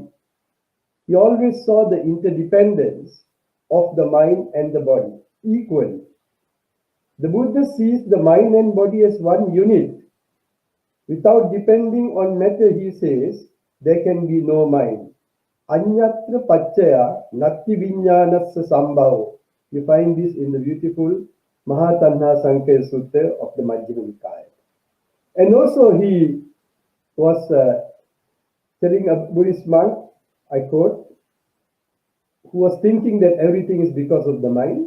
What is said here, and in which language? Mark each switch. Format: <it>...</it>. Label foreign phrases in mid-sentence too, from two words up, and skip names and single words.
<en>He always saw the interdependence of the mind and the body equally. The Buddha sees the mind and body as one unit. Without depending on matter, he says, there can be no mind.</en> <pi>Anyatra pacchaya natti viññānassa sambhavo.</pi> <en>You find this in the beautiful Maha Tanha Sankaya Sutta of the Majjhima Nikaya. And also he was telling a Buddhist monk, I quote, who was thinking that everything is because of the mind.</en>